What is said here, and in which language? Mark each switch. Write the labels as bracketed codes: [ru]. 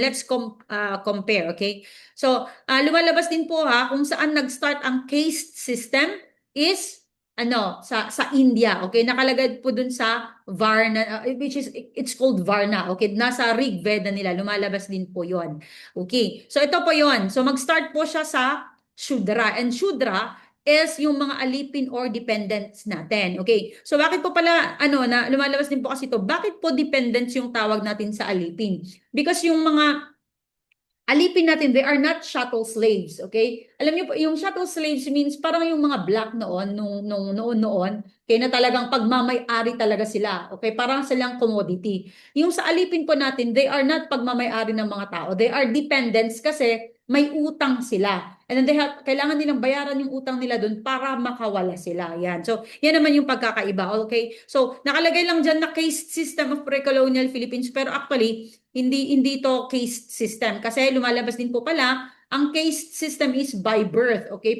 [en] Let's compare, okay? [tl] So, lumalabas din po kung saan nag-start ang caste system is sa India, okay? Nakalagay po dun sa Varna, which is, it's called Varna, okay? Nasa Rig Veda nila, lumalabas din po yon. Okay, so ito po yon. So, mag-start po siya sa Shudra. And Shudra is yung mga alipin or dependents natin. Okay? So bakit po pala na lumalabas din po kasi ito, bakit po dependents yung tawag natin sa alipin? [en] Because [tl] yung mga alipin natin, [en] they are not chattel slaves, okay? [tl] Alam niyo po, yung chattel slaves means parang yung mga black noon, noon, kaya na talagang pagmamay-ari talaga sila, okay? Parang silang commodity. Yung sa alipin po natin, [en] they are not [tl] pagmamay-ari ng mga tao. [en] They are dependents [tl] kasi may utang sila. And then kailangan nilang bayaran yung utang nila doon para makawala sila. Yan. So, yan naman yung pagkakaiba, okay? So, nakalagay lang dyan na caste system of pre-colonial Philippines, pero actually, hindi to caste system kasi lumalabas din po pala ang caste system is by birth, okay?